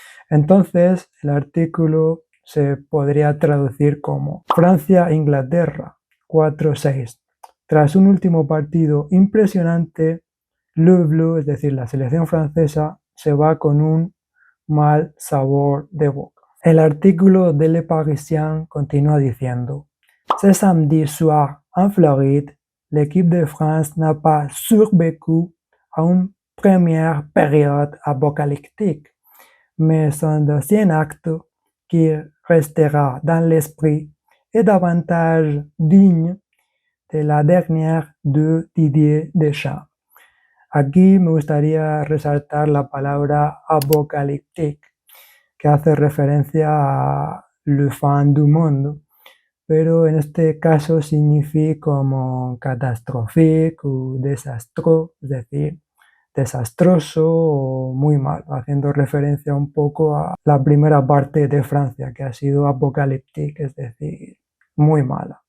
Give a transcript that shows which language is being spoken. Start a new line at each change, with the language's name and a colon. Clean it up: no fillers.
Spanish: Entonces, el artículo se podría traducir como Francia-Inglaterra 4-6. Tras un último partido impresionante, Le Bleu, es decir, la selección francesa, se va con un mal sabor de boca. El artículo de Le Parisien continúa diciendo:
French: ce samedi soir en Floride, l'équipe de France n'a pas survécu à une première période apocalyptique, mais son deuxième acte, qui restera dans l'esprit, est davantage digne de la dernière de Didier Deschamps.
Spanish: Aquí me gustaría resaltar la palabra apocalíptic, que hace referencia a
French: le fin du monde,
Spanish: pero en este caso significa como catastrophique o desastroso, es decir, desastroso o muy mal, haciendo referencia un poco a la primera parte de Francia, que ha sido apocalíptica, es decir, muy mala.